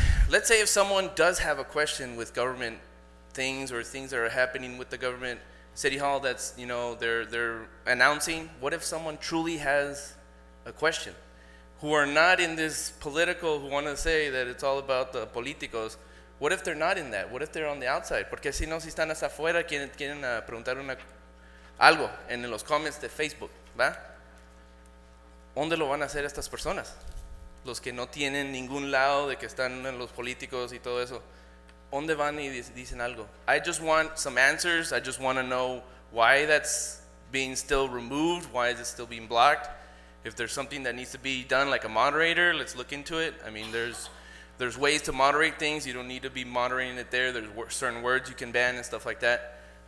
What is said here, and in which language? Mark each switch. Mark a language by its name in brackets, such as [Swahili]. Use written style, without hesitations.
[English] Let's say if someone does have a question with government things or things that are happening with the government, City Hall, that's, you know, they're announcing. What if someone truly has a question, who are not in this political, who want to say that it's all about the políticos? What if they're not in that? What if they're on the outside? [Spanish] Porque si no, si están hasta afuera, quieren preguntar algo en los comments de Facebook, ¿va? ¿Dónde lo van a hacer estas personas? Los que no tienen ningún lado de que están en los políticos y todo eso. ¿Dónde van y dicen algo? [English] I just want some answers. I just want to know why that's being still removed. Why is it still being blocked? If there's something that needs to be done, like a moderator, let's look into it. I mean, there's ways to moderate things. You don't need to be moderating it there. There's certain words you can ban and stuff like that.